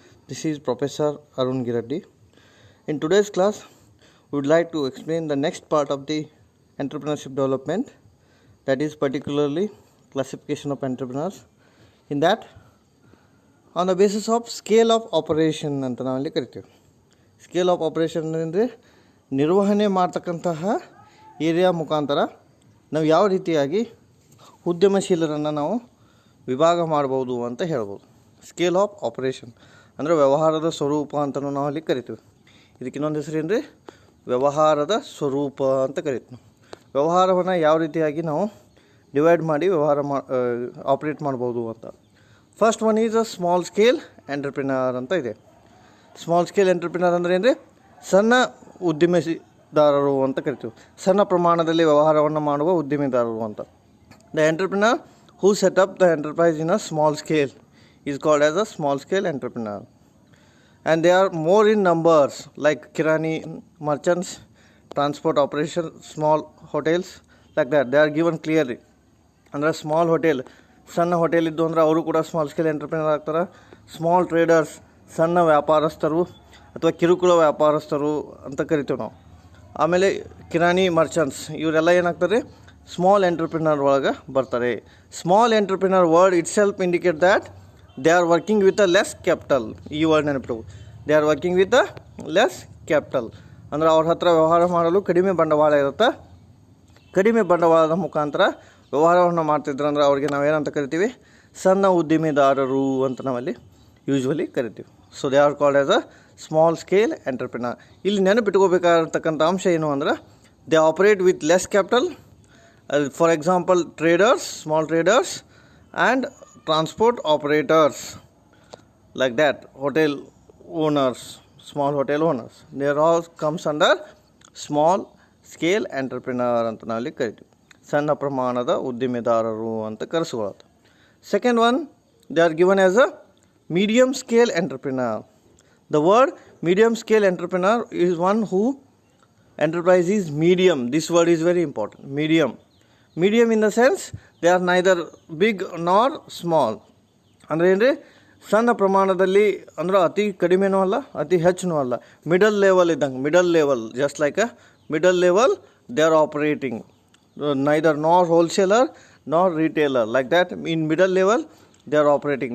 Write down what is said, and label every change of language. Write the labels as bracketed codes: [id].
[en] This is Professor Arun Gireddy. In today's class, we would like to explain the next part of the entrepreneurship development, that is particularly classification of entrepreneurs. In that, on the basis of scale of operation [kn] ಅಂತ ನಾವಲ್ಲಿ ಕರಿತೀವಿ. Scale of operation ಅಂದರೆ ನಿರ್ವಹಣೆ ಮಾಡ್ತಕ್ಕಂತಹ area ಮುಖಾಂತರ ನಾವು ಯಾವ ರೀತಿಯಾಗಿ ಉದ್ಯಮಶೀಲರನ್ನು ನಾವು ವಿಭಾಗ ಮಾಡ್ಬೋದು ಅಂತ ಹೇಳ್ಬೋದು. ಸ್ಕೇಲ್ ಆಫ್ ಆಪರೇಷನ್ ಅಂದರೆ ವ್ಯವಹಾರದ ಸ್ವರೂಪ ಅಂತಲೂ ನಾವು ಅಲ್ಲಿ ಕರಿತೀವಿ. ಇದಕ್ಕೆ ಇನ್ನೊಂದು ಹೆಸರು ಏನು ರೀ, ವ್ಯವಹಾರದ ಸ್ವರೂಪ ಅಂತ ಕರಿತೀವಿ. ವ್ಯವಹಾರವನ್ನು ಯಾವ ರೀತಿಯಾಗಿ ನಾವು ಡಿವೈಡ್ ಮಾಡಿ ಆಪ್ರೇಟ್ ಮಾಡ್ಬೋದು ಅಂತ. [en] first one is a small scale entrepreneur [kn] ಅಂತ ಇದೆ. ಸ್ಮಾಲ್ ಸ್ಕೇಲ್ ಎಂಟರ್ಪ್ರಿನರ್ ಅಂದರೆ ಏನು ರೀ, ಸಣ್ಣ ಉದ್ಯಮಿದಾರರು ಅಂತ ಕರಿತೀವಿ. ಸಣ್ಣ ಪ್ರಮಾಣದಲ್ಲಿ ವ್ಯವಹಾರವನ್ನು ಮಾಡುವ ಉದ್ಯಮಿದಾರರು ಅಂತ. [en] The entrepreneur who set up the enterprise in a small scale is called as a small scale entrepreneur. And they are more in numbers, like kirani merchants, transport operation, small hotels, like that. They are given clearly. [kn] ಅಂದರೆ small hotel, ಸಣ್ಣ hotel ಇದ್ದು ಅಂದರೆ ಅವರು ಕೂಡ small scale entrepreneur ಆಗ್ತಾರೆ. Small traders, ಸಣ್ಣ ವ್ಯಾಪಾರಸ್ಥರು ಅಥವಾ ಕಿರುಕುಳ ವ್ಯಾಪಾರಸ್ಥರು ಅಂತ ಕರಿತೀವಿ ನಾವು. ಆಮೇಲೆ ಕಿರಾಣಿ ಮರ್ಚಂಟ್ಸ್, ಇವರೆಲ್ಲ ಏನಾಗ್ತಾರೆ, ಸ್ಮಾಲ್ ಎಂಟರ್ಪ್ರಿನರ್ ಒಳಗೆ ಬರ್ತಾರೆ. [en] Small entrepreneur word it self indicate that they are working with a less capital. [kn] ಈ word ನೆನಪಿಟ್ಟು, [en] they are working with a less capital [kn] ಅಂದರೆ ಅವ್ರ ಹತ್ರ ವ್ಯವಹಾರ ಮಾಡಲು ಕಡಿಮೆ ಬಂಡವಾಳ ಇರುತ್ತೆ. ಕಡಿಮೆ ಬಂಡವಾಳದ ಮುಖಾಂತರ ವ್ಯವಹಾರವನ್ನು ಮಾಡ್ತಿದ್ರು ಅಂದರೆ ಅವ್ರಿಗೆ ನಾವೇನಂತ ಕರಿತೀವಿ, ಸಣ್ಣ ಉದ್ಯಮಿದಾರರು ಅಂತ ನಾವಲ್ಲಿ ಯೂಶ್ವಲಿ ಕರಿತೀವಿ. [en] So they are called as a small scale entrepreneur. [kn] ಇಲ್ಲಿ ನೆನಪಿಟ್ಕೋಬೇಕಾಗಿರ್ತಕ್ಕಂಥ ಅಂಶ ಏನು ಅಂದ್ರೆ, [en] They operate with less capital. For example, traders, small traders and transport operators, like that. Hotel owners, small hotel owners, they all comes under small scale entrepreneur [kn] ಅಂತ ನಾವಲ್ಲಿ ಕರಿತೀವಿ. ಸಣ್ಣ ಪ್ರಮಾಣದ ಉದ್ಯಮಿದಾರರು ಅಂತ ಕರೆಸ್ಕೊಳ್ಳೋದು. [en] Second one, they are given as a medium scale entrepreneur. The word medium scale entrepreneur is one who enterprise is medium. This word is very important. Medium in the sense they are neither big nor small. [kn] ಅಂದರೆ ಏನು ರೀ, ಸಣ್ಣ ಪ್ರಮಾಣದಲ್ಲಿ ಅಂದ್ರೆ ಅತಿ ಕಡಿಮೆನೂ ಅಲ್ಲ ಅತಿ ಹೆಚ್ಚೂ ಅಲ್ಲ, ಮಿಡಲ್ ಲೆವೆಲ್ ಇದ್ದಂಗೆ. [en] Middle level, just like a middle level they are operating. Neither nor wholesaler nor retailer, like that. In middle level they are operating.